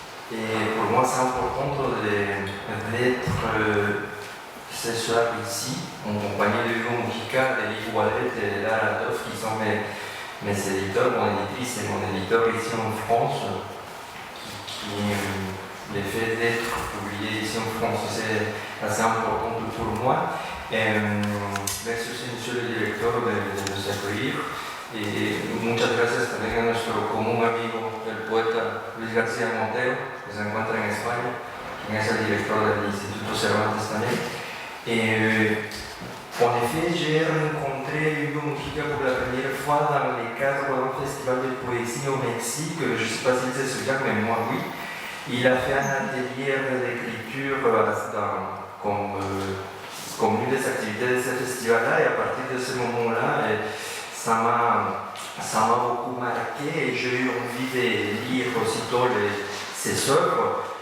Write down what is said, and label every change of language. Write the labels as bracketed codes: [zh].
[fr] Et pour moi, c'est important d'être ce soir ici, en compagnie de Hugo Mujica, de Liv Wallet et Lara Toff, qui sont mes éditeurs, mon éditrice et mon éditeur ici en France, qui le fait d'être publié ici en France, c'est assez important pour moi. Merci aussi, monsieur le directeur, de nos accueillir. [es] Y muchas gracias también a nuestro común amigo, el poeta Luis García Montero, que se encuentra en España, quien es el director del Instituto Cervantes también. [fr] En effet, j'ai rencontré Hugo Mujica pour la première fois dans le cadre d'un festival de poésie au Mexique. Je ne sais pas s'il se souvient, mais moi oui. Il a fait un atelier d'écriture comme une des activités de ce festival-là, et à partir de ce moment-là, ça m'a beaucoup marqué et j'ai eu envie de lire aussitôt ses œuvres.